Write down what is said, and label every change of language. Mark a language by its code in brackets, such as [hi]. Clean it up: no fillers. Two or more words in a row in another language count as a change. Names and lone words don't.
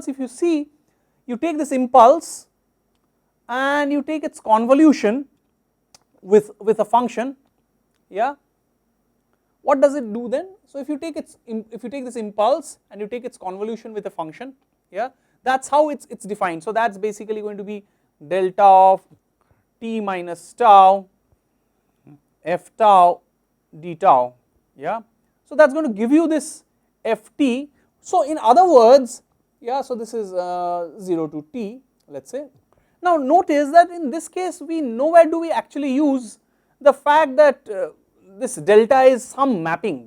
[en] If you see, you take this impulse and you take its convolution with a function, yeah, what does it do then? So if you take this impulse and you take its convolution with a function, yeah, that is how it is defined. So that is basically going to be delta of t minus tau f tau d tau, yeah. So that is going to give you this ft. So in other words, yeah, so this is 0 to t, let us say, Now notice that in this case we nowhere do we actually use the fact that this delta is some mapping.